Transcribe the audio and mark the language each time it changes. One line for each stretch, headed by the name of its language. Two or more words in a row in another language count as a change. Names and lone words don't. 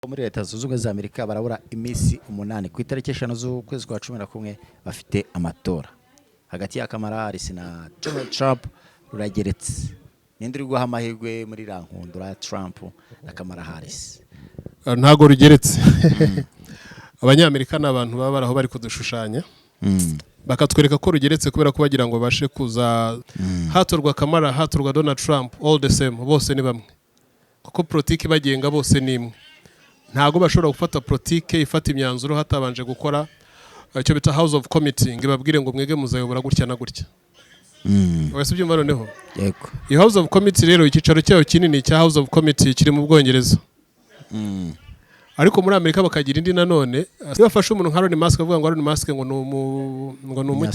Kinyarwanda: muri leta zunze ubumwe za Amerika barabura iminsi 8 ku itariki 5 z'ukwezi kwa 11 bafite amatora hagati ya Kamala Harris na Donald Trump rurageretse ninde uri guha amahirwe muri rankundura Trump na Kamala Harris ntago rugeretse abanyamerika n'abantu baba baraho bari kudushushanya bakatwereka ko rugeretse kubera ko bagira ngo bashe kuza hatorwa Kamala hatorwa Donald Trump
English: all the same
Kinyarwanda: bose ni bamwe kuko politiki bagenga bose ni imwe ntago bashobora gufata politike ifata imyanzuro hatabanje gukora icyo bita House of Committee ngibabwire ngo mwege muzayobora gutya na gutya wese byumva noneho yego iyi House of Committee rero ikicaro cyayo kinini cya House of Committee kiri mu Bwongereza ariko muri Amerika bakagira indi nanone bafashe umuntu nka Elon Musk avuga ngo Elon Musk ngo no